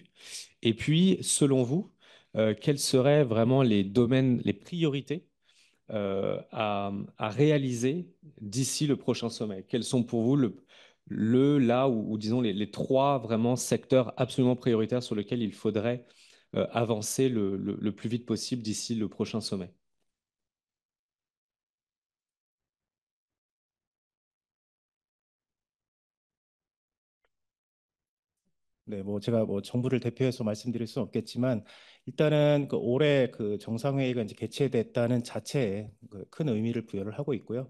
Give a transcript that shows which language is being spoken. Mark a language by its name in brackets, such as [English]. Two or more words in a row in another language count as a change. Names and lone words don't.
[French] Et puis, selon vous, quels seraient vraiment les domaines, les priorités à réaliser d'ici le prochain sommet? Quels sont pour vous là ou disons les trois vraiment secteurs absolument prioritaires sur lesquels il faudrait avancer le plus vite possible d'ici le prochain sommet? [Korean] 네, 뭐 제가 뭐 정부를 대표해서 말씀드릴 수는 없겠지만 일단은 그 올해 그 정상회의가 이제 개최됐다는 자체에 그큰 의미를 부여를 하고 있고요.